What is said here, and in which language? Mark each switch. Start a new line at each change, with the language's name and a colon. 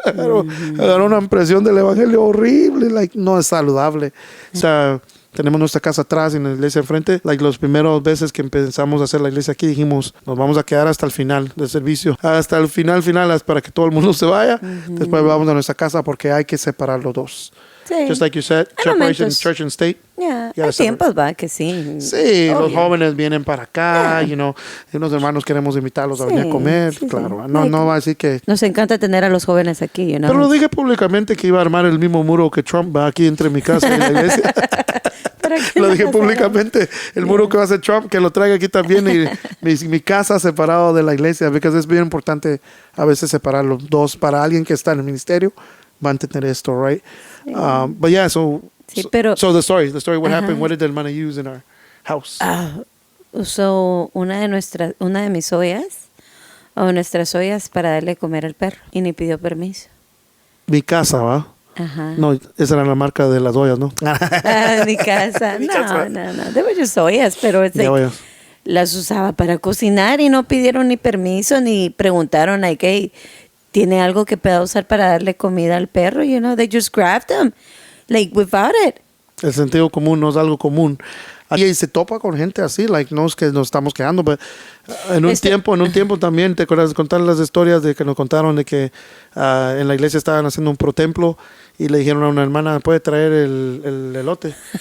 Spanish: Agarró una impresión del evangelio horrible, no es saludable. O sea, tenemos nuestra casa atrás y la iglesia enfrente. Las primeras veces que empezamos a hacer la iglesia aquí, dijimos, nos vamos a quedar hasta el final del servicio. Hasta el final, para que todo el mundo se vaya. Después vamos a nuestra casa porque hay que separar los dos. Sí.
English: Just like you said, separation church and state. Yeah.
Spanish: Hay tiempos, va, que sí. Sí, obvio. los jóvenes vienen para acá, y unos hermanos queremos invitarlos a venir a comer. Sí, claro, sí. no va a decir que... Nos encanta tener a los jóvenes aquí, Pero lo dije públicamente que iba a armar el mismo muro que Trump va aquí entre mi casa y la iglesia. Lo dije públicamente, el muro que va a hacer Trump, que lo traiga aquí también, y mi casa separado de la iglesia, porque es bien importante a veces separar los dos. Para alguien que está en el ministerio, va a entender esto, right?
English: But yeah, so the story, what happened, what did the hermana use in our house?
Spanish: Usó una de mis ollas, o nuestras ollas, para darle comer al perro, y ni pidió permiso. Mi casa, ¿va? Ajá. No, esa era la marca de las ollas, ¿no? Mi casa. No.
English: They were just
Spanish: ollas, pero las usaba para cocinar y no pidieron ni permiso ni preguntaron, hey, ¿tiene algo que pueda usar para darle comida al perro?
English: They just grabbed them, without it.
Spanish: El sentido común no es algo común. Y se topa con gente así, no es que nos estamos quejando, pero en un tiempo también, ¿te acuerdas de contar las historias de que nos contaron de que en la iglesia estaban haciendo un protemplo Y le dijeron a una hermana, ¿puede traer el elote?